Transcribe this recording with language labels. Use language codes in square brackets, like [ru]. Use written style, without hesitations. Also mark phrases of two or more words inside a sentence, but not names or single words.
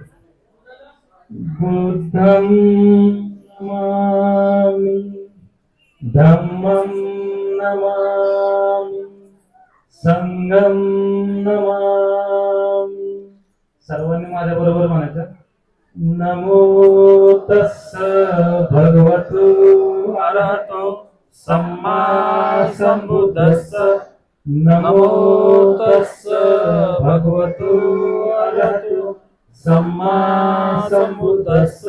[pi] बुद्धं नमामि, धम्मं नमामि, संघं नमामि. [mr] सर्वांनी माझ्या बरोबर म्हणायचं. [pi] नमो तस्स भगवतो अरहतो सम्मा संबुद्धस्स. नमो तस्स भगवतो अरहतो सम्मा संबुद्धस्स.